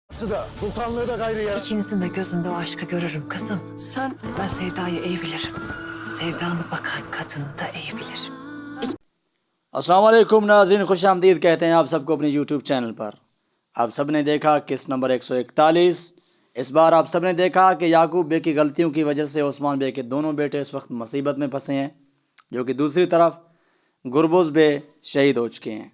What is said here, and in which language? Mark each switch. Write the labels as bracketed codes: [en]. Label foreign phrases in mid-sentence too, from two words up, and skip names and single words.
[tr] da, sultanlığı da gayrı ya. İkinizin de gözünde o aşkı görürüm kızım. Ben Sevda'yı iyi bilirim. Sevdanı bakan kadını da iyi bilirim. [ar] السلام عليكم [ur] ناظرین، خوش آمدید کہتے ہیں آپ سبکو اپنے یوٹیوب چینل پر. آپ سب نے دیکھا قسط نمبر 141. اس بار آپ سب نے دیکھا کہ یعقوب بے کی غلطیوں کی وجہ سے عثمان بے کے دونوں بیٹے اس وقت مصیبت میں پھنسے ہیں، جو کہ دوسری طرف گربز بے شہید ہو چکے ہیں.